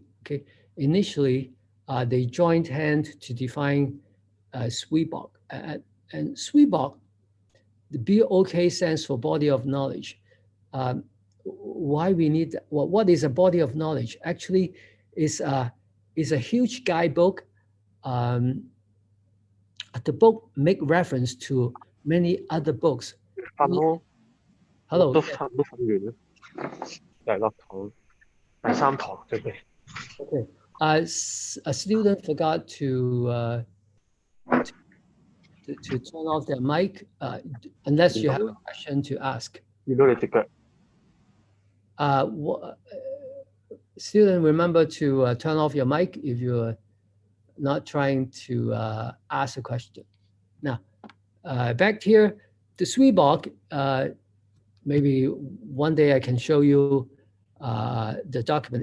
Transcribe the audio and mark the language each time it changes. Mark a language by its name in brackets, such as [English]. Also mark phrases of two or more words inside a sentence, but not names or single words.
[English] Okay, initially they joined hands to define SWBOC, and SWBOC, the BOK stands for body of knowledge. Why we need, what is a body of knowledge? Actually, is a huge guidebook. The book make reference to many other books. [Cantonese] 分咯， [English] Hello. [Cantonese] 我都分完啦，第六堂、第三堂準備。 [English] Okay. A student forgot to turn off their mic, unless you have a question to ask. [Cantonese] 見到你隻腳。 [English] Student, remember to turn off your mic if you're not trying to ask a question. Now, back here, the SWBOC, maybe one day I can show you the document.